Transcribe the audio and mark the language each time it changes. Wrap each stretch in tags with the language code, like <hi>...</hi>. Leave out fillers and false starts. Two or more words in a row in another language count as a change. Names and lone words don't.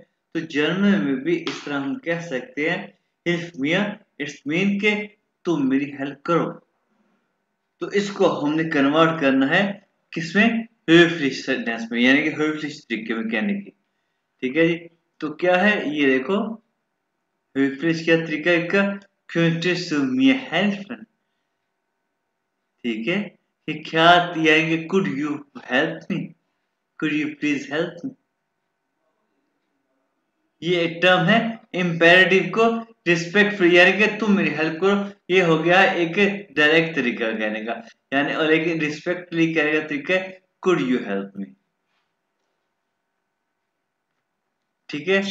<hi>तो जर्मन में भी इस तरह हम कह सकते हैं,</hi> <de>hilf mir,</de> <en>it's mean</en> <hi>के तुम मेरी हेल्प करो। तो इसको हमने कन्वर्ट करना है किसमें? höflich सेंटेंस में, यानी कि höflich तरीके में कहने की, ठीक है जी। तो क्या है ये देखो, höflich क्या तरीका इसका?</hi> <de>könntest du mir helfen,</de> <hi>ठीक है। कि क्या, यानी कि</hi> <en>could you help me, could you please help me।</en> <hi>ये एक टर्म है इम्पेरेटिव को रिस्पेक्टफुल, यानी कि तुम मेरी हेल्प करो। ये हो गया एक डायरेक्ट तरीका कहने का, यानी और एक रिस्पेक्टफुली कहने का तरीका है</hi> <en>could you help me,</en> <hi>ठीक है।</hi>